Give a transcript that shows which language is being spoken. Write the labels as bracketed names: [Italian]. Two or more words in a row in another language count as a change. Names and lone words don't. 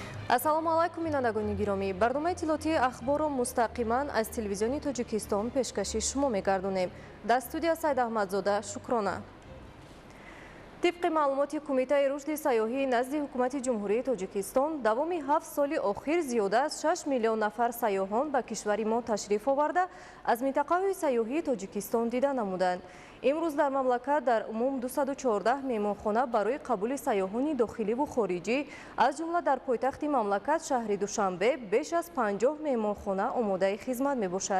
[Tajik] ассалому алайкум бинандагони гиромӣ, барномаи иттилоотии ахборро мустақиман аз телевизиони Тоҷикистон пешкаши шумо мегардонем. Дар студия Саид Аҳмадзода, Шукрона. Тибқи маълумоти Кумитаи рушди сайёҳии назди Ҳукумати Ҷумҳурии Тоҷикистон давоми 7 соли охир зиёда аз 6 миллион нафар сайёҳон ба кишвари мо ташриф оварда аз минтақаи сайёҳии Тоҷикистон дида намуданд. Имрӯз дар мамлакат дар умум 214 меҳмонхона барои қабули сайёҳони дохилӣ ва хориҷӣ аз ҷумла дар пойтахти мамлакат шаҳри Душанбе беш аз 50 меҳмонхона омодаи хизмат мебошад.